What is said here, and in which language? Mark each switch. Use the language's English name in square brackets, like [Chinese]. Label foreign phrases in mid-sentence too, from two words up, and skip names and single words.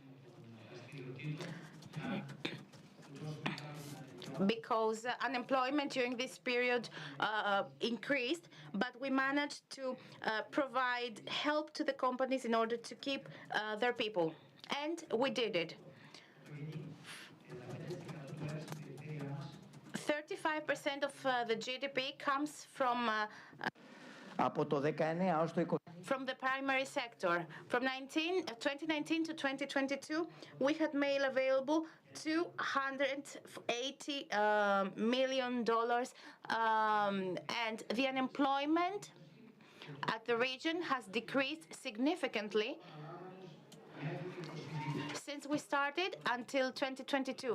[English] Because unemployment during this period increased, but we managed to provide help to the companies in order to keep their people. And we did it. 35% of the GDP comes [Greek] Από το 19 ως το 20. [English] from the primary sector. From 2019 to 2022, we had made available $280 million, and the unemployment at the region has decreased significantly since we started until 2022.